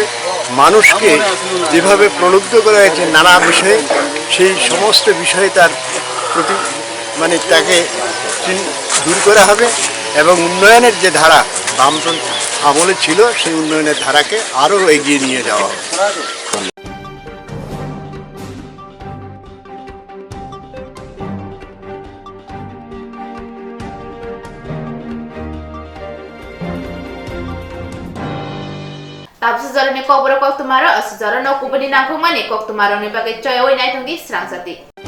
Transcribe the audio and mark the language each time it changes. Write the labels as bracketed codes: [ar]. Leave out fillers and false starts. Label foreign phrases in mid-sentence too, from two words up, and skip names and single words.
[bn] মানুষকে যেভাবে প্রলুব্ধ করা হয়েছে নানা বিষয়ে, সেই সমস্ত বিষয়ে তার প্রতি তাকে দূর করা হবে এবং উন্নয়নের যে ধারা বামফ্রন্ট আমলে ছিল সেই উন্নয়নের ধারাকে আরও এগিয়ে নিয়ে যাওয়া হবে। [trp] Tapos Jorani Kokborok Koktwma ro Jorani Kubani nangkung mani Koktwma ro ni bagai coy oi nai tungdi Swrangchati.